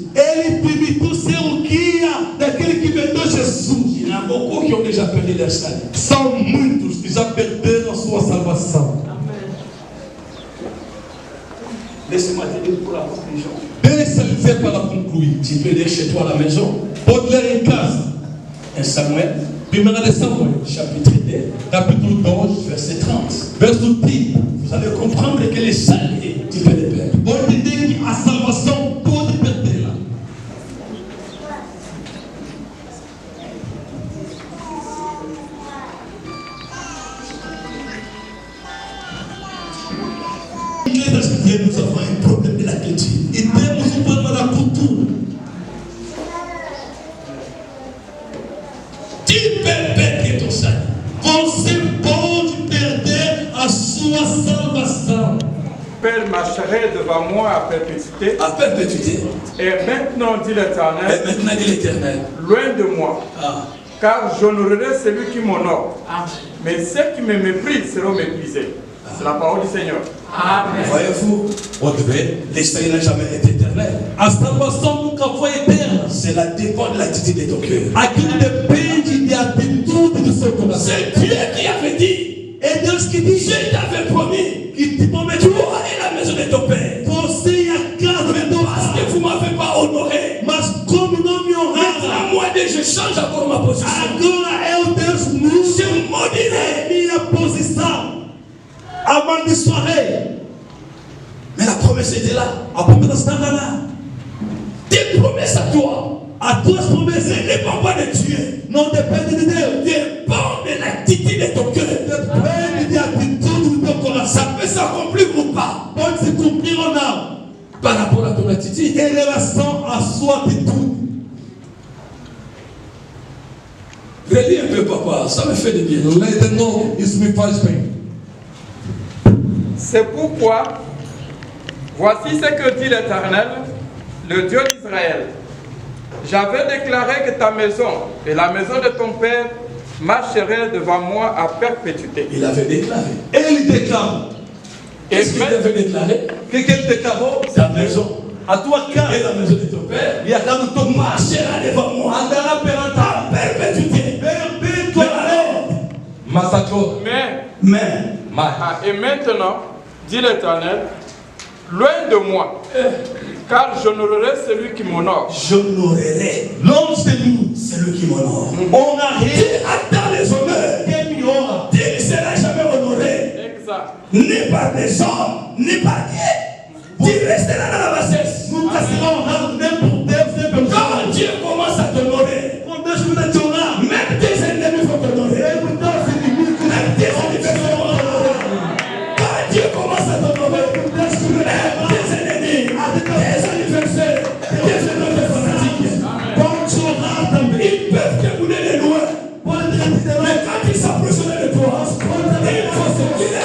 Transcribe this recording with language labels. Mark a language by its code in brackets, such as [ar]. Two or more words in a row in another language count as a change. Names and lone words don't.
[pt] Ele permitiu ser o guia daquele que vendeu Jesus. [fr] Il y en a beaucoup qui ont déjà perdu leur salut. [pt] São muitos que já perderam a sua salvação. [fr] Laisse-moi te dire pour la conclusion. [pt] Deixa eu dizer para concluir. [fr] Tu peux lire chez toi à la maison. [pt] Pode ler em casa. [fr] 1 Samuel, [pt] 1 Samuel, [fr] chapitre 2, [pt] capítulo 2, [fr] verset 30. [pt] verso 30. [fr] Vous allez comprendre que le salut, tu peux le perdre. [pt] Pode entender que a salvação pode perdê-la. [fr] Nous avons un problème de la culture. [pt] E temos problema da cultura. [fr] Tu peux perdre ton salut. [pt] Você pode perder a sua salvação. [fr] Père marcherait devant moi à perpétuité. À perpétuité. Et maintenant, dit l'Éternel, Et maintenant, dit l'Éternel. loin de moi, Ah. car j'honorerai celui qui m'honore. Mais ceux qui me méprisent seront méprisés. C'est la parole du Seigneur. Voyez-vous, le salut n'a jamais été éternel. [pt] A salvação nunca foi eterna. [fr] Cela dépend de l'attitude de ton cœur. [pt] Aquilo depende da atitude do seu coração. [fr] C'est Dieu qui avait dit. [pt] É Deus que diz [fr] Je t'avais promis. [pt] que te prometeu [fr] Toi et la maison de ton père. [pt] você e a casa de teu [fr] Parce [pt] pai. [fr] que vous ne m'avez pas honoré. [pt] Mas como não me [fr] Maintenant, [pt] honraram, [fr] moi, je change encore ma position. [pt] agora eu Deus mudo [fr] Je maudirai. [pt] minha posição. Amaldiçoarei. [fr] Mais la promesse était là. [pt] A promessa estava lá. [fr] Tes promesses à toi [pt] As tuas promessas [fr] ne dépendent pas de Dieu. [pt] não dependem de Deus. [fr] Dépendent de l'attitude de ton cœur. [pt] Depende da atitude do teu coração. [fr] Ça peut s'accomplir ou pas. [pt] Pode se cumprir ou não. [fr] Par rapport à ton attitude. [pt] Em relação à sua atitude. [fr] Relis un peu, papa. Ça me fait du bien. [pt] Lê de novo, isso me faz bem. [fr] C'est pourquoi, voici ce que dit l'Éternel, le Dieu d'Israël. J'avais déclaré que ta maison et la maison de ton père marcheraient devant moi à perpétuité. Il avait déclaré. [pt] Ele declarou. [fr] Qu'est-ce qu'il avait déclaré? [pt] O que ele declarou? [fr] Ta maison [pt] A tua [fr] et [pt] casa [fr] la maison de ton père [pt] e a casa do teu pai [fr] marchera devant moi [pt] andará perante [fr] à perpétuité. [pt] perpetuamente. Mas agora, [fr] Mais, Et maintenant, dit l'Éternel, loin de moi, car j'honorerai celui qui m'honore. j'honorerai [pt] longe de mim, [fr] celui qui m'honore. [pt] honrarei [fr] Attends les honneurs. [pt] quem me honra. [fr] Tu ne seras jamais honoré, Exact. ni par des hommes, ni par Dieu. Tu resteras dans la bassesse. [pt] Nunca será honrado nem por Deus, nem pelos [fr] Quand [pt] homens. [fr] Dieu commence à t'honorer, [pt] Quando Deus começa a te honrar, [fr] même tes ennemis vont t'honorer. [pt] mesmo teus inimigos, [fr] Même tes adversaires vont t'honorer. Quand Dieu commence à t'honorer, même tes ennemis, tes adversaires, tes ennemis fanatiques, [pt] vão te honrar também. [fr] ils peuvent te brûler de loin. [pt] Pode te retirar, [fr] Mais quand ils s'approchent de toi, il faut se brûler.